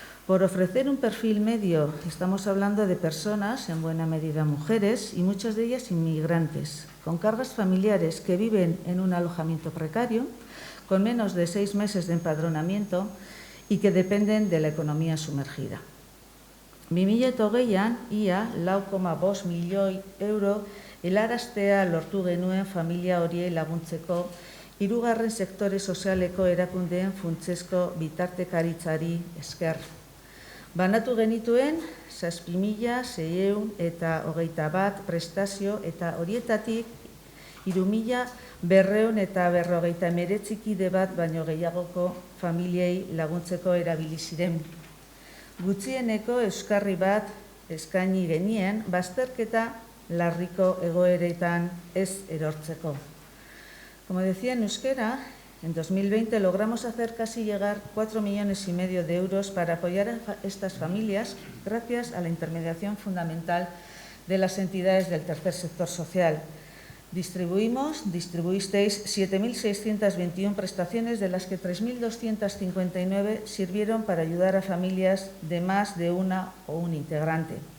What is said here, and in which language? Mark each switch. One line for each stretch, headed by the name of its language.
Spanish: Por ofrecer un perfil medio, estamos hablando de personas, en buena medida mujeres, y muchas de ellas inmigrantes, con cargas familiares que viven en un alojamiento precario, con menos de 6 meses de empadronamiento y que dependen de la economía sumergida.
Basque: 2008an, ia 4,5 milioi euro helaraztea lortu genuen familia horiei laguntzeko hirugarren sektore sozialeko erakundeen funtsezko bitartekaritzari esker. Banatu genituen 7.621 prestazio eta horietatik 3.259 kide bat baino gehiagoko familiei laguntzeko erabili ziren. Gutxieneko euskarri bat eskaini genien bazterketa larriko egoeretan ez erortzeko.
Spanish: Como decía en euskera, en 2020 logramos hacer casi llegar 4,5 millones de euros para apoyar a estas familias gracias a la intermediación fundamental de las entidades del tercer sector social. Distribuisteis 7.621 prestaciones, de las que 3.259 sirvieron para ayudar a familias de más de una o un integrante.